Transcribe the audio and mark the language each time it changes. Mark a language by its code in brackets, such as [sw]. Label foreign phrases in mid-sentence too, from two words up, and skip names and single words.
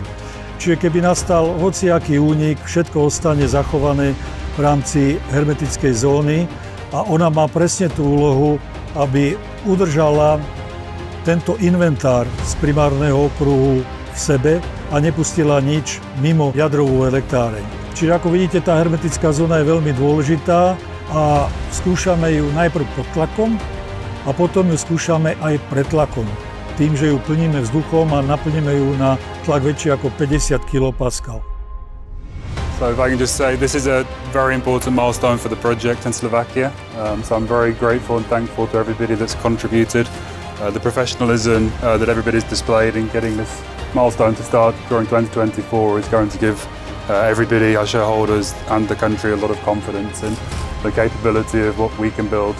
[sk] Čiže keby nastal hociaký únik, všetko ostane zachované v rámci hermetickej zóny a ona má presne tú úlohu, aby udržala tento inventár z primárneho okruhu v sebe a nepustila nič mimo jadrovú elektráreň. Čiže ako vidíte, tá hermetická zóna je veľmi dôležitá a skúšame ju najprv pod tlakom a potom ju skúšame aj pred tlakom. Tým, že ju plníme vzduchom a naplníme ju na tlak väčší ako 50 kPa. [en] So if I can just say, this is a very important milestone for the project in Slovakia. So I'm very grateful and thankful to everybody that's contributed. The professionalism that everybody's displayed in getting this milestone to start during 2024 is going to give everybody, our shareholders and the country a lot of confidence in the capability of what we can build.